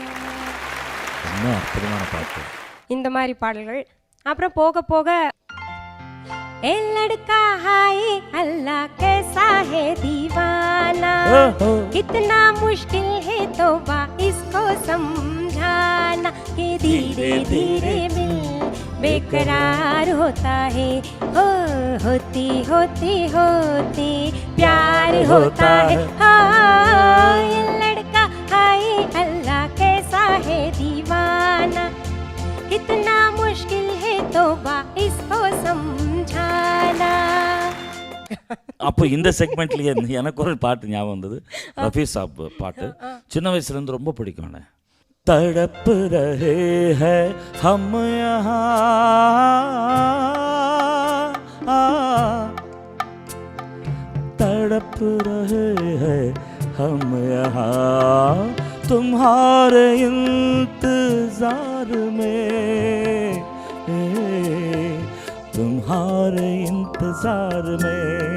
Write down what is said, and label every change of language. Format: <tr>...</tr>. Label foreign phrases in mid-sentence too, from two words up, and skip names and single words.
<ta>என்ன அற்புதமான பாட்டு. இந்த மாதிரி பாடல்கள். அப்புறம் போக போக</ta> <hi>ए लड़का हाय अल्लाह कैसा है दीवाना, कितना मुश्किल है तौबा इसको समझाना, कि धीरे धीरे मिल बेकरार होता है, हो होती होती होती प्यार होता है. हाँ, ये लड़का हाय अल्लाह कैसा है दीवाना, कितना मुश्किल है तौबा इसको समझाना.</hi> <ta>அப்போ இந்த செக்மெண்ட்லேயே எனக்கு ஒரு பாட்டு ஞாபகம் வந்தது. ரஃபி சாப் பாட்டு சின்ன வயசுலேருந்து ரொம்ப பிடிக்கும்.</ta> <hi>तड़प रहे हैं हम यहाँ, तड़प रहे हैं हम यहाँ, तुम्हारे इंतजार में, तुम्हारे इंतजार में.</hi>